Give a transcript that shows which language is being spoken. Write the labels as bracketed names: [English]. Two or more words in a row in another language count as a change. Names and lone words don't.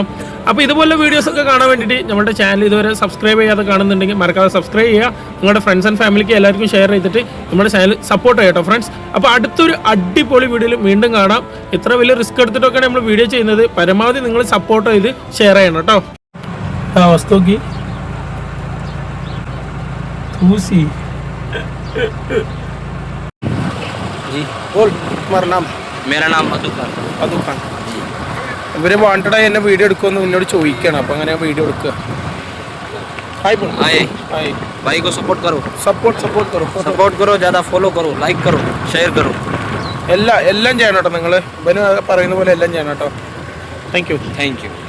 [Malayalam] അപ്പോൾ ഇതുപോലെ വീഡിയോസൊക്കെ കാണാൻ വേണ്ടിയിട്ട് നമ്മുടെ ചാനൽ ഇതുവരെ സബ്സ്ക്രൈബ് ചെയ്യാതെ കാണുന്നുണ്ടെങ്കിൽ മറക്കാതെ സബ്സ്ക്രൈബ് ചെയ്യുക. നിങ്ങളുടെ ഫ്രണ്ട്സ് ആൻഡ് ഫാമിലിക്ക് എല്ലാവർക്കും ഷെയർ ചെയ്തിട്ട് നമ്മുടെ ചാനൽ സപ്പോർട്ട് ചെയ്യട്ടോ ഫ്രണ്ട്സ്. അപ്പോൾ അടുത്തൊരു അടിപൊളി വീഡിയോയിൽ വീണ്ടും കാണാം. ഇത്ര വലിയ റിസ്ക് എടുത്തിട്ടൊക്കെയാണ് നമ്മൾ വീഡിയോ ചെയ്യുന്നത്. പരമാവധി നിങ്ങൾ സപ്പോർട്ട് ചെയ്ത് ഷെയർ ചെയ്യണം കേട്ടോ. [Hindi] ആ വസ്തുക്കി जी बोल तुम्हारा नाम? मेरा नाम अदू खान. अदू खान. [Malayalam] ഇവര് വാണ്ടഡായി എന്നെ വീഡിയോ എടുക്കുമെന്ന് എന്നോട് ചോദിക്കണം. അപ്പം അങ്ങനെ വീഡിയോ എടുക്കുക. [Hindi] हाय बोल. हाय हाय. भाई को सपोर्ट करो. സപ്പോർട്ട് करो, ज़्यादा फॉलो करो, लाइक करो, शेयर करो. [Malayalam] എല്ലാം ചെയ്യണം കേട്ടോ. നിങ്ങൾ ഇവന് പറയുന്ന പോലെ എല്ലാം ചെയ്യണം കേട്ടോ. [English] thank you.